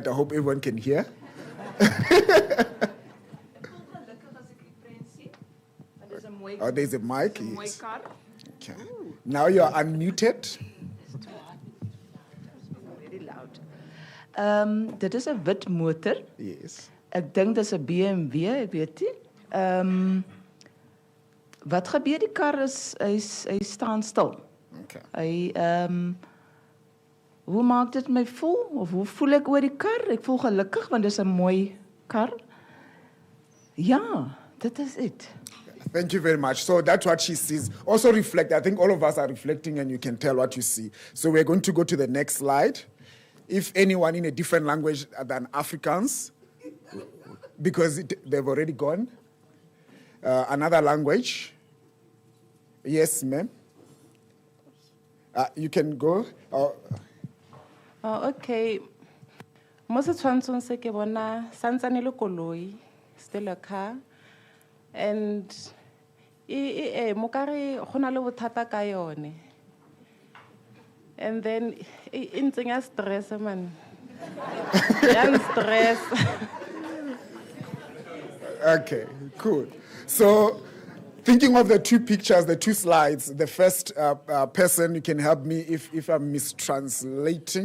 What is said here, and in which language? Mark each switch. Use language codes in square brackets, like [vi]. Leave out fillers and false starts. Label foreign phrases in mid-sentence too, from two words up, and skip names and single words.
[en] I hope everyone can hear. Oh, there's a mic. Yes. Okay. Now you're unmuted. Very loud. [af] Dit is 'n wit motor. [en] Yes. [af] Ek dink dis 'n BMW, ek weet nie. Wat gebeur die kar is hy staan stil. [en] Okay. [af] Hy hoe maak dit my voel of hoe voel ek oor die kar? Ek voel gelukkig want dis 'n mooi kar. Ja, dit is it. [en] Thank you very much. So that's what she sees. Also reflect. I think all of us are reflecting and you can tell what you see. So we're going to go to the next slide. If anyone in a different language than Afrikaans, because they've already gone. Another language. Yes, ma'am. You can go. Okay. Most of the time, I say [st] bona santsane le koloi, [en] still a car, and [st] mokare gona le bothata ka yone. [en] And then intsenya stress man. Yan stress. Okay, cool. So, thinking of the two pictures, the two slides, the first person, you can help me if I'm mistranslating.